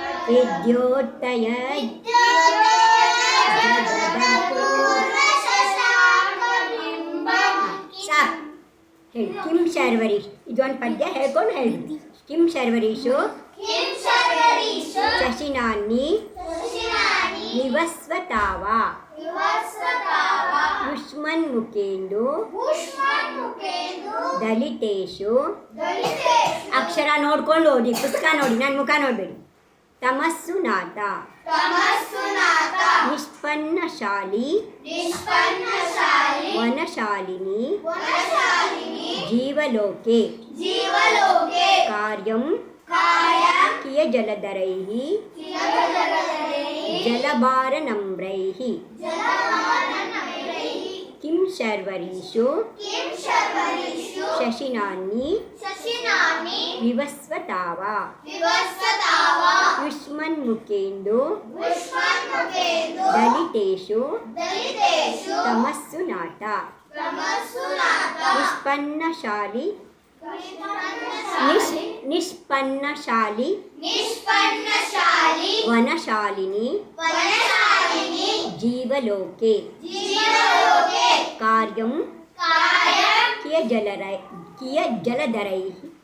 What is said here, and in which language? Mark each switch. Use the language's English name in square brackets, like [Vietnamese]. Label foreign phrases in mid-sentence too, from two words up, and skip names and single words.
[Kannada] विद्योत्तय ಸಾಕು ಹೇಳಿ. [Sanskrit] ಕಿಂ ಶರ್ವರೀಶ್ [Kannada] ಇದೊಂದು ಪದ್ಯ ಹೇಳ್ಕೊಂಡು ಹೇಳ್ಬಿಡಿ. [Sanskrit] ಕಿಂ ಶರ್ವರೀಶು ಶಶಿನಾನಿ ನಿವಸ್ವತಾವ ಯುಷ್ಮನ್ಮುಖೇಂದು ದಲಿತೇಶು [Kannada] ಅಕ್ಷರ ನೋಡ್ಕೊಂಡು ಓದಿ, ಪುಸ್ತಕ ನೋಡಿ, ನನ್ನ ಮುಖ ನೋಡಬೇಡಿ. [Sanskrit] ತಮಸ್ಸು ನಾಥ ನಿಷ್ಪನ್ನಶಾಲಿ ವನಶಾಲಿನಿ ಜೀವಲೋಕೆ ಕಾರ್ಯಂ ಕಿಯಜಲಧರೈಃ ಜಲಭಾರನಮ್ರೈಃ ಕಿಂ ಶರ್ವರೀಷು ಶಶಿನಾನಿ ವಿವಸ್ವತಾವ ಯುಷ್ಮನ್ಮುಖೇಂದು ದಲಿತೇಷು ತಮಸ್ಸು ನಾಥ ನಿಷ್ಪನ್ನಶಾಲಿ ನಿಷ್ಪನ್ನಶಾಲಿ ವನಶಾಲಿನಿ ಜೀವಲೋಕೆ ಕಾರ್ಯಂ ಕಿಯಜಲಧರೈಃ